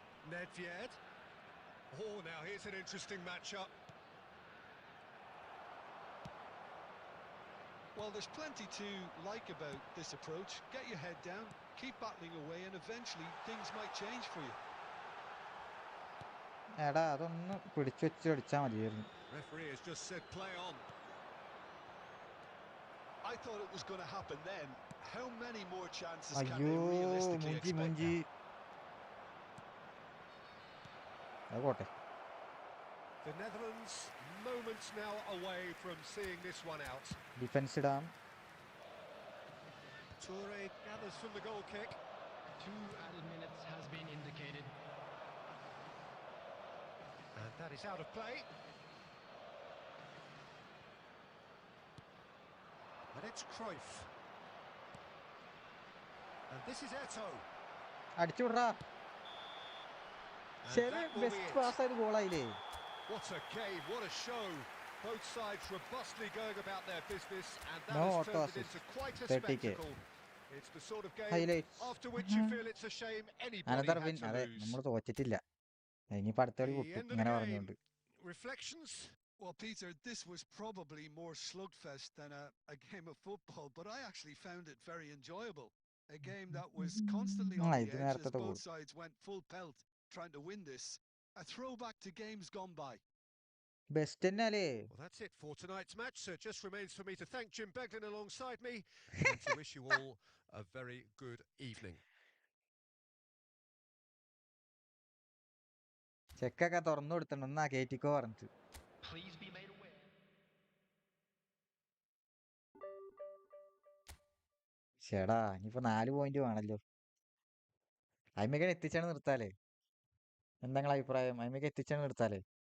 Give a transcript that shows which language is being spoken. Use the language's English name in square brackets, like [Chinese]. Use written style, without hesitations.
[English] Nedved. Oh, now here's an interesting matchup. Well, there's plenty to like about this approach. Get your head down, keep battling away, and eventually things might change for you. [Malayalam] എടാ, അതൊന്ന് പിടിച്ചു വെച്ച് അടിച്ചാൽ മതിയായിരുന്നു. [English] Referee has just said play on. I thought it was going to happen then. How many more chances can they realistically expect? [Malayalam] അതെ. [English] The Netherlands moments now away from seeing this one out. Defense iടാം. Toure gathers from the goal kick. 2 added minutes has been indicated. And that is out of play. And it's Cruyff. And this is Eto. [Malayalam] അടിച്ചു വിടറാ. ശരി, best pass ആയത് ഗോളായില്ലേ. [English] What a game, what a show. Both sides robustly going about their business, and that has turned it into quite a spectacle. It's the sort of game after which you feel it's a shame anybody had to lose. [Malayalam] നമ്മൾ തോറ്റിട്ടില്ല. ഇനിയിപ്പോൾ അടുത്ത കളി പൊട്ടും ഇങ്ങനെ പറഞ്ഞുകൊണ്ട്. [English] Reflections? Well, Peter, this was probably more slugfest than a game of football, but I actually found it very enjoyable. A game that was constantly on the edge as both sides went full pelt trying to win this. A throwback to games gone by. [Malayalam] Best എന്നല്ലേ. [English] Well, that's it for tonight's match. So it just remains for me to thank Jim Beglin alongside me and to wish you all a very good evening. [Malayalam] ചെക്കൊക്കെ തുറന്നു കൊടുത്തിട്ടുണ്ട്, എന്നാ കേറ്റിക്കോ പറഞ്ഞിട്ട്. ചേടാ ഇനിയിപ്പോ 4 point വേണല്ലോ. അയിമേക്ക് എത്തിച്ചാണ് നിർത്താലേ. എന്താ നിങ്ങളെ അഭിപ്രായം? അയിമേക്ക് എത്തിച്ചാണ് നിർത്താലേ.